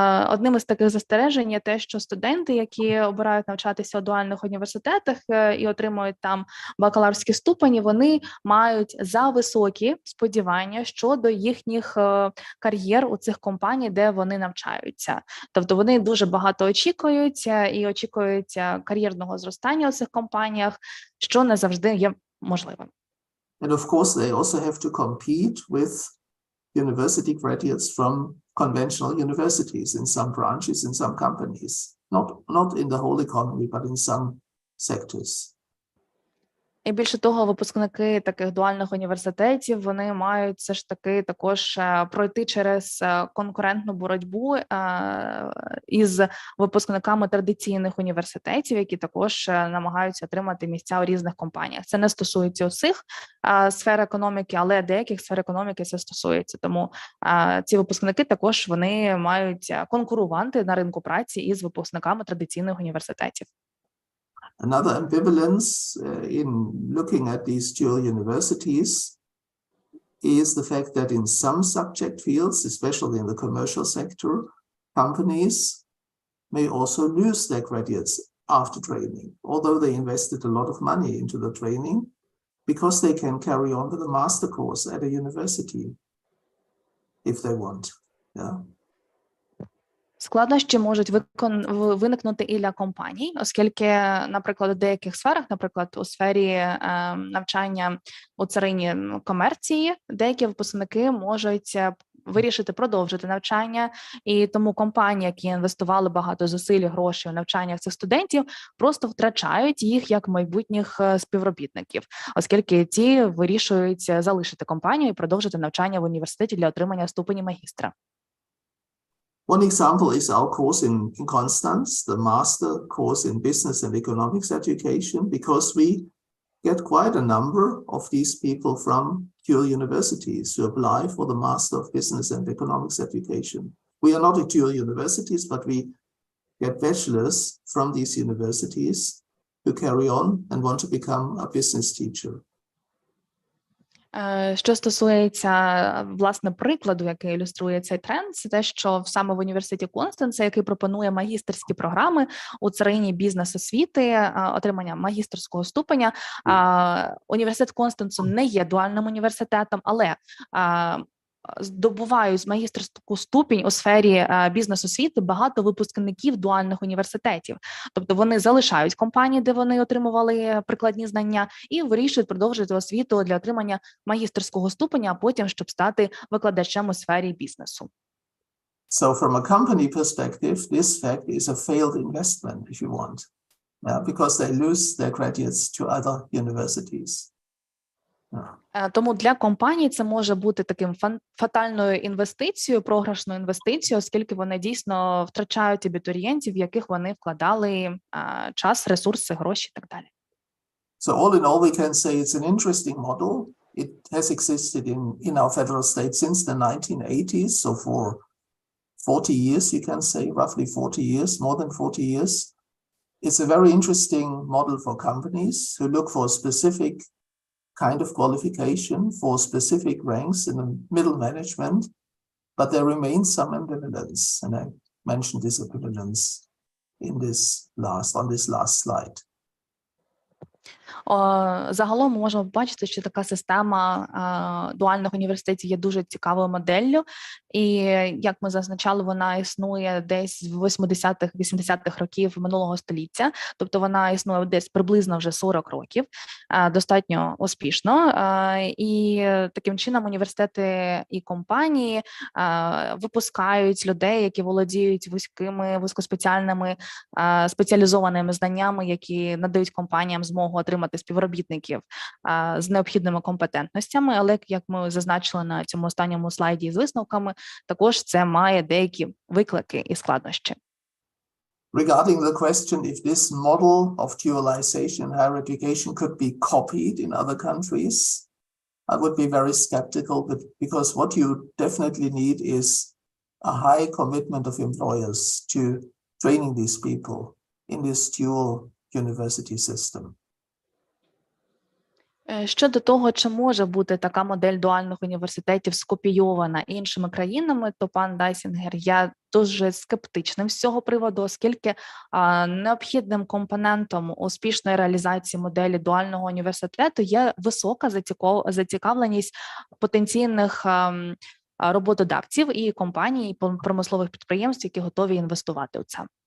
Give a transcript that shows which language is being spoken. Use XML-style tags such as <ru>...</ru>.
<uk>Одним із таких застережень є те, що студенти, які обирають навчатися у дуальних університетах і отримують там бакалаврські ступені, вони мають зависокі сподівання щодо їхніх кар'єр у цих компаній, де вони навчаються. Тобто вони дуже багато очікують і очікують кар'єрного зростання у цих компаніях, що не завжди є можливим.</uk> <en>And of course, they also have to compete with university graduates from conventional universities in some branches, in some companies, not in the whole economy, but in some sectors.</en> <uk>І більше того, випускники таких дуальних університетів, вони мають все ж таки також пройти через конкурентну боротьбу із випускниками традиційних університетів, які також намагаються отримати місця у різних компаніях. Це не стосується усіх сфер економіки, але деяких сфер економіки це стосується. Тому ці випускники також вони мають конкурувати на ринку праці із випускниками традиційних університетів.</uk> <en>Another ambivalence in looking at these dual universities is the fact that in some subject fields, especially in the commercial sector, companies may also lose their graduates after training, although they invested a lot of money into the training, because they can carry on with a master course at a university if they want. Yeah.</en> <uk>Складнощі можуть виникнути і для компаній, оскільки, наприклад, у деяких сферах, наприклад, у сфері навчання у царині комерції, деякі випускники можуть вирішити продовжити навчання, і тому компанії, які інвестували багато зусиль і грошей у навчання цих студентів, просто втрачають їх як майбутніх співробітників, оскільки ті вирішують залишити компанію і продовжити навчання в університеті для отримання ступені магістра.</uk> <en>One example is our course in Constance, the master course in business and economics education, because we get quite a number of these people from dual universities who apply for the master of business and economics education. We are not at dual universities, but we get bachelors from these universities who carry on and want to become a business teacher.</en> <uk>Що стосується, власне, прикладу, який ілюструє цей тренд, це те, що саме в університеті Констанца, який пропонує магістерські програми у царині бізнес-освіти, отримання магістерського ступеня, університет Констанцу не є дуальним університетом, але здобувають магістерську ступінь у сфері бізнес-освіти багато випускників дуальних університетів. Тобто вони залишають компанії, де вони отримували прикладні знання, і вирішують продовжити освіту для отримання магістерського ступеня, а потім, щоб стати викладачем у сфері бізнесу.</uk> <en>So from a company perspective, this fact is a failed investment, if you want, because they lose their graduates to other universities.</en> <uk>Тому для компаній це може бути таким фатальною інвестицією, програшною інвестицією, оскільки вони дійсно втрачають абітурієнтів, в яких вони вкладали час, ресурси, гроші і так далі.</uk> <en>So all in all, we can say it's an interesting model. It has existed in our federal state since the 1980s, so for 40 years, you can say, roughly 40 years, more than 40 years. It's a very interesting model for companies who look for a specific kind of qualification for specific ranks in the middle management, but there remains some ambivalence, and I mentioned this ambivalence on this last slide.</en> <uk>Загалом ми можемо побачити, що така система дуальних університетів є дуже цікавою моделлю, і, як ми зазначали, вона існує десь з 80-х, 80-х років минулого століття, тобто вона існує десь приблизно вже 40 років, достатньо успішно, і таким чином університети і компанії випускають людей, які володіють вузькоспеціальними, спеціалізованими знаннями, які надають компаніям змогу отримати співробітників з необхідними компетентностями, але, як ми зазначили на цьому останньому слайді з висновками, також це має деякі виклики і складнощі.</uk> <en>Regarding the question if this model of dualization in higher education could be copied in other countries, I would be very skeptical, because what you definitely need is a high commitment of employers to training these people in this dual university system.</en> <uk>Щодо того, чи може бути така модель дуальних університетів скопійована іншими країнами, то пан Дайсінгер, я дуже скептичним з цього приводу, оскільки необхідним компонентом успішної реалізації моделі дуального університету є висока зацікавленість потенційних роботодавців і компаній, і промислових підприємств, які готові інвестувати у це.</uk>